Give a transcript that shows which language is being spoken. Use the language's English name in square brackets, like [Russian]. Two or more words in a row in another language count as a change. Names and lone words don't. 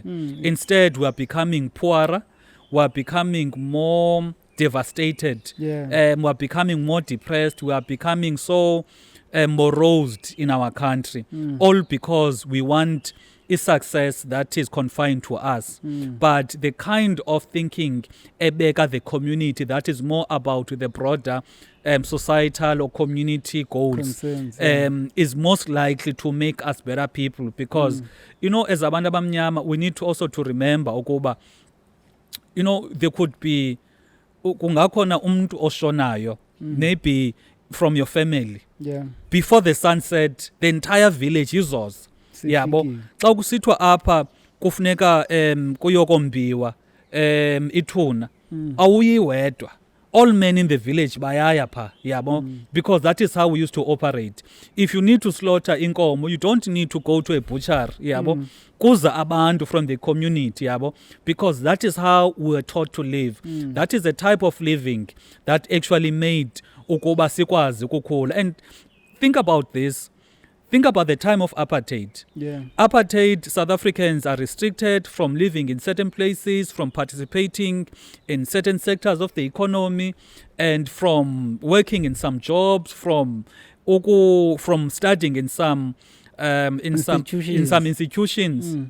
[English] Instead, we are becoming poorer, we are becoming more devastated, we are becoming more depressed, we are becoming so morosed in our country, all because we want a success that is confined to us. But the kind of thinking ebeka the community that is more about the broader societal or community goals is most likely to make us better people, because as [Xhosa] abantu abamnyama [English] we need to also to remember ukuba there could be [Xhosa] kungakhona umuntu oshonayo [English] maybe from your family before the sunset, the entire village izos. [Xhosa] Xa kusithwa apha kufuneka kuyokombiwa ithuna awuyi wedwa, [English] all men in the village [Xhosa] bayaya pha, [English] because that is how we used to operate. If you need to slaughter inkomo, you don't need to go to a butcher, [Xhosa] kuza abantu [English] from the community, because that is how we were taught to live. That is the type of living that actually made [Xhosa] ukuba sikwazi ukukhula. [English] And think about this. Think about the time of apartheid. Apartheid, South Africans are restricted from living in certain places, from participating in certain sectors of the economy, and from working in some jobs, from studying in some institutions.